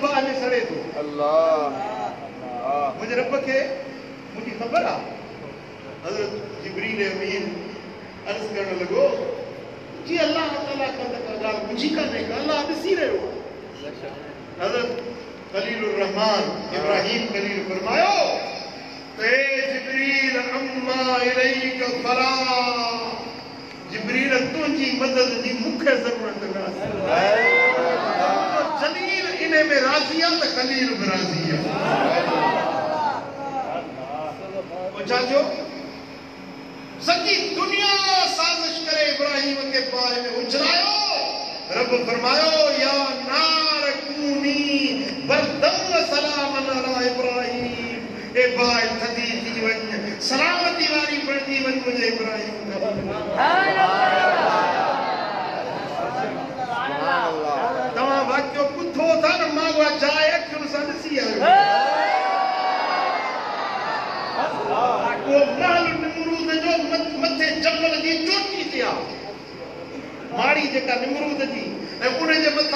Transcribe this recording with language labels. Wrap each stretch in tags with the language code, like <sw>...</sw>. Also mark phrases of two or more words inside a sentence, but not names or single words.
<sd>बाहि में सड़े थो मुंहिंजे रब खे मुंहिंजी ख़बर आहे हज़रत जिब्रील अमीन अर्ज़ करणु लॻो जी अल्लाह ताला का ॻाल्हि मुंहिंजी कान्हे अल्लाह ॾिसी रहियो हज़रत खलीलुर रहमान इब्राहिम खलील फरमायो</sd> <ar>جبريل أما إليك فلا</ar> <sd>जिब्रील तुंहिंजी मदद जी मूंखे ज़रूरत नाहे जलील इन में राज़ी आहे त खलील बि राज़ी आहे छा थियो सॼी दुनिया साज़िश करे इब्राहिम खे बाहि में उछलायो रब फरमायो</sd> <ar>يا نار كوني بردا سلاما على إبراهيم</ar> <sd>ए बाहि थधी थी वञ सलामती वारी बणजी वञ मुंहिंजे इब्राहिम तव्हां वाक़ियो ॿुधो था न मां उहा जाइ अखियुनि सां ॾिसी आयो वो महल निमरूद जो मथे जबल जी चोटी ते आहे माड़ी जेका निमरूद जी ऐं उन जे मथां</sd>